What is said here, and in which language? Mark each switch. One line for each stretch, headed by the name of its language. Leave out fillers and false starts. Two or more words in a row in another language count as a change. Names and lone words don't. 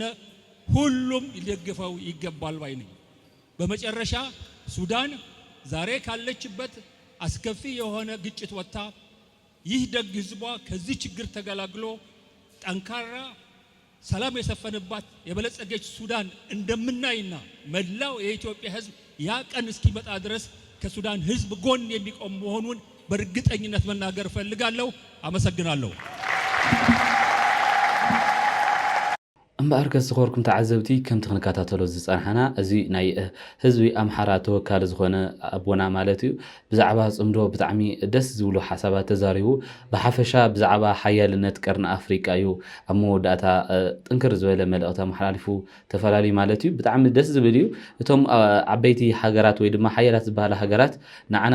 Amharic: ሁሉም ሊደግፈው ይገባል ባይ ነኝ። በመጨረሻ ሱዳን ዛሬ ካለችበት አስከፊ የሆነ ግጭት ወጣ ይህ ደግ ህዝቧ ከዚህ ችግር ተገላግሎ ጠንካራ ሰላም የሰፈነባት የበለጸገች ሱዳን እንደምናይና መላው የኢትዮጵያ ህዝብ ያ ቀን እስኪመጣ ድረስ ከሱዳን ህዝብ ጎን የሚቆም መሆኑን በእርግጠኝነት መናገር ፈልጋለሁ። አመሰግናለሁ።
Tigrinya: እምበኣር ዝኸበርኩም ተዓዘብቲ ከምቲ ክንከታተሎ ዝፀንሐና እዚ ናይ ህዝቢ ኣምሓራ ተወካሊ ዝኾነ ኣቦና ማለት እዩ ብዛዕባ ጽምዶ ብጣዕሚ ደስ ዝብሉ ሓሳባት ተዛሪቡ ብሓፈሻ ብዛዕባ ሓያልነት ቀርኒ ኣፍሪቃ እዩ ኣብ መወዳእታ ጥንክር ዝበለ መልእኽቲ ኣመሓላሊፉ ተፈላለዩ ማለት እዩ ብጣዕሚ ደስ ዝብል እዩ እቶም ዓበይቲ ሃገራት ወይ ድማ ሓያላት ዝበሃላ ሃገራት ንዓና